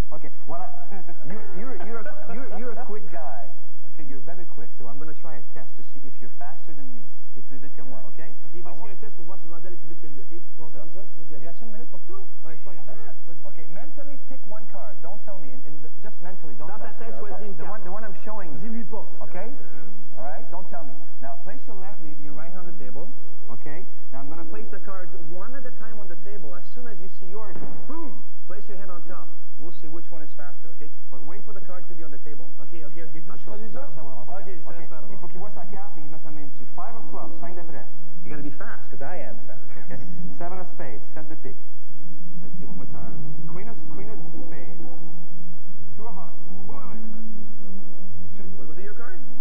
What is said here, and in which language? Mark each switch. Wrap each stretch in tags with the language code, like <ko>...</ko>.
<en>Okay, well, you're a quick guy. Okay, you're very quick, so I'm going to try a test to see if you're faster than me.</en> <fr>T'es plus vite que moi, OK? Il va essayer un test pour voir si Rondell est plus vite que lui, OK? Tu vas faire ça? Il reste une minute pour tout? Ouais, c'est pas grave.</fr> <en>OK, mentally pick one card. Don't tell me. Just mentally, don't</en> <fr>Dans ta tête, choisis une carte.</fr> <en>The one I'm showing.</en> <fr>Dis-lui pas.</fr> <en>Okay? All right? Don't tell me. Now, place your right hand on the table. Okay? Now, I'm going to place the cards one at a time on the table. As soon as you see yours, boom! Place your hand on top. We'll see which one is faster, okay? But wait for the card to be on the table.</en> <fr>OK. Tu choisis ça? OK, je te laisse faire d'abord. Il faut qu'il voit sa carte et il met sa main dessus.</fr> <en>5 of clubs,</en> <fr>5 d'après.</fr> <en>You gotta be fast, because I am fast, okay? 7 of spades,</en> <fr>7 de pique.</fr> <en>Let's see, one more time. Queen of spades. 2 of hearts. Wait. Was it your card?</en>